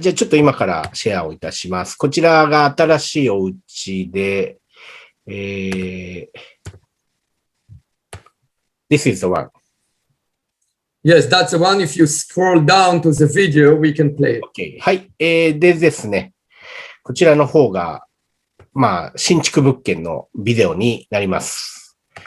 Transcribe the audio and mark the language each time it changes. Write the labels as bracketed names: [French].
[Japanese] じゃあちょっと今からシェアをいたします。こちらが新しいお家で、 [English] This is the one. Yes, that's the one. If you scroll down to the video, we can play it. Okay. はい。 [Japanese] でですね、こちらの方が、まあ、新築物件のビデオになります。